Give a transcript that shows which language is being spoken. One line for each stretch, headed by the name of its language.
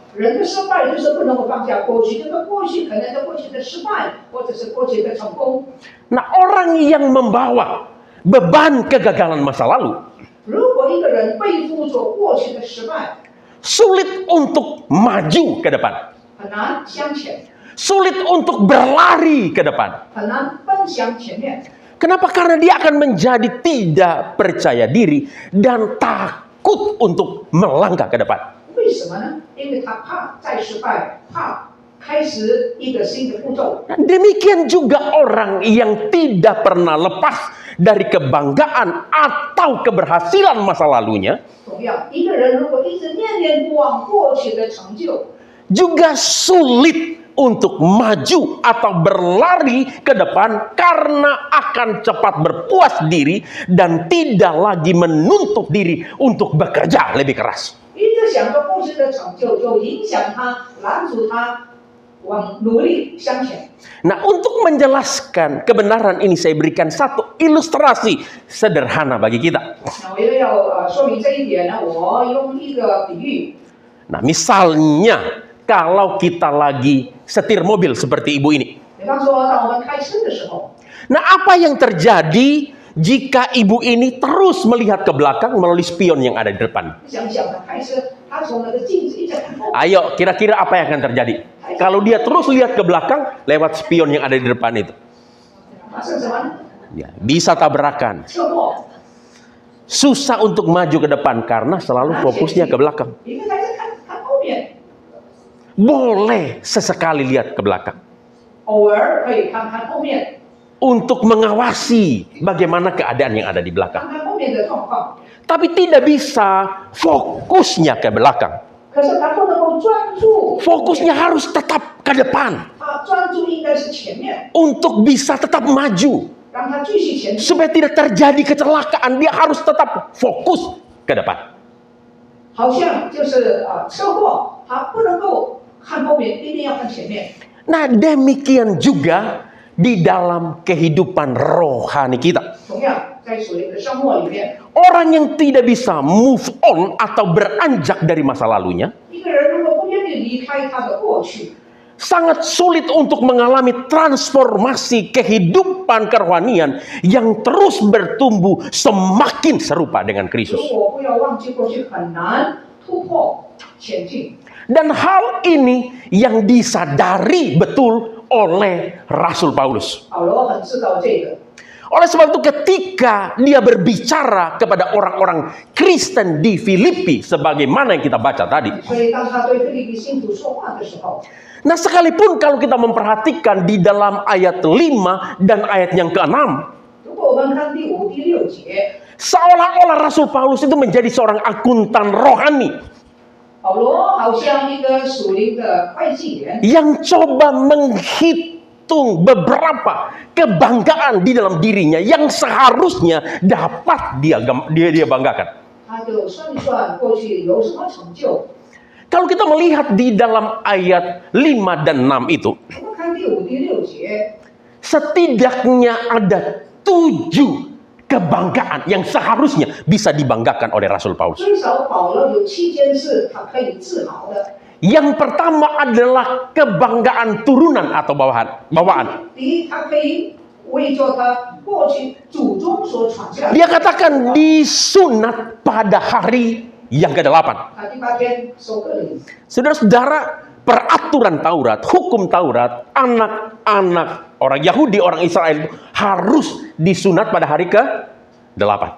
Chinese: 人的失败就是不能够放下过去，这个过去可能是过去的失败，或者是过去的成功。
Indonesian: Nah, orang yang membawa beban kegagalan masa lalu
Chinese: 如果一个人背负着过去的失败，
Indonesian: sulit untuk maju ke depan,
Chinese: 很难向前，
Indonesian: sulit untuk berlari ke depan.
Chinese: 很难奔向前面。
Indonesian: Kenapa? Karena dia akan menjadi tidak percaya diri dan takut untuk melangkah ke depan.
Chinese: 为什么呢？因为他怕再失败，怕开始一个新的步骤。
Indonesian: Demikian juga orang yang tidak pernah lepas dari kebanggaan atau keberhasilan masa lalunya
Chinese: 同样，一个人如果一直念念不忘过去的成就，
Indonesian: juga sulit untuk maju atau berlari ke depan karena akan cepat berpuas diri dan tidak lagi menuntut diri untuk bekerja lebih keras.
Chinese: 一直想着过去的成就，就影响他，拦阻他往努力向前。
Indonesian: Nah, untuk menjelaskan kebenaran ini saya berikan satu ilustrasi sederhana bagi kita.
Chinese: 那为了要说明这一点呢，我用一个比喻。
Indonesian: Nah, misalnya kalau kita lagi setir mobil seperti ibu ini.
Chinese: 比方说，当我们开车的时候，
Indonesian: Nah, apa yang terjadi jika ibu ini terus melihat ke belakang melalui spion yang ada di depan?
Chinese: 想想他开车，他从那个镜子一直看后，
Indonesian: Ayo, kira-kira apa yang akan terjadi? Kalau dia terus lihat ke belakang lewat spion yang ada di depan itu.
Chinese: 发生什么呢？
Indonesian: Ya, bisa tabrakan.
Chinese: 车祸。
Indonesian: Susah untuk maju ke depan karena selalu fokusnya ke belakang.
Chinese: 因为他在看后面，
Indonesian: Boleh sesekali lihat ke belakang
Chinese: 偶尔可以看看后面，
Indonesian: untuk mengawasi bagaimana keadaan yang ada di
Chinese: 看
Indonesian: belakang.
Chinese: 看后面的状况。
Indonesian: Tapi tidak bisa fokusnya ke belakang.
Chinese: 可是他不能够专注，
Indonesian: Fokusnya harus tetap ke depan
Chinese: 他专注应该是前面，
Indonesian: untuk bisa tetap maju.
Chinese: 让他继续前进。
Indonesian: Supaya tidak terjadi kecelakaan, dia harus tetap fokus ke depan.
Chinese: 好像就是车祸，他不能够看后面，一定要看前面。
Indonesian: Nah, demikian juga di dalam kehidupan rohani kita.
Chinese: 同样，在属灵的生活里面，
Indonesian: Orang yang tidak bisa
English: move on
Indonesian: atau beranjak dari masa lalunya
Chinese: 一个人如果不愿意离开他的过去，
Indonesian: sangat sulit untuk mengalami transformasi kehidupan kerohanian yang terus bertumbuh semakin serupa dengan Kristus.
Chinese: 果不要忘记过去，很难突破前进。
Indonesian: Dan hal ini yang disadari betul oleh Rasul Paulus.
Chinese: 保罗很知道这个，
Indonesian: Oleh sebab itu ketika dia berbicara kepada orang-orang Kristen di Filipi, sebagaimana yang kita baca tadi.
Chinese: 所以当他对腓立比信徒说话的时候，
Indonesian: Nah sekalipun kalau kita memperhatikan di dalam ayat 5 dan ayat yang ke-6,
Chinese: 如果我们看第5、第6节，
Indonesian: seolah-olah Rasul Paulus itu menjadi seorang akuntan rohani
Chinese: 保罗好像一个属灵的会计员，
Indonesian: yang coba menghitung beberapa kebanggaan di dalam dirinya yang seharusnya dapat dia banggakan.
Chinese: 他就算一算过去有什么成就。
Indonesian: Kalau kita melihat di dalam ayat 5 dan 6 itu,
Chinese: 我们看第5、第6节，
Indonesian: setidaknya ada 7 kebanggaan yang seharusnya bisa dibanggakan oleh Rasul Paulus.
Chinese: 最少保罗有7件事他可以自豪的。
Indonesian: Yang pertama adalah kebanggaan turunan atau bawaan.
Chinese: 第一，他可以为着他过去祖宗所传下的。
Indonesian: Dia katakan disunat pada hari yang ke-8.
Chinese: 他第8天收割礼。
Indonesian: Saudara-saudara, peraturan Taurat, hukum Taurat, anak-anak orang Yahudi, orang Israel itu harus disunat pada hari ke-8.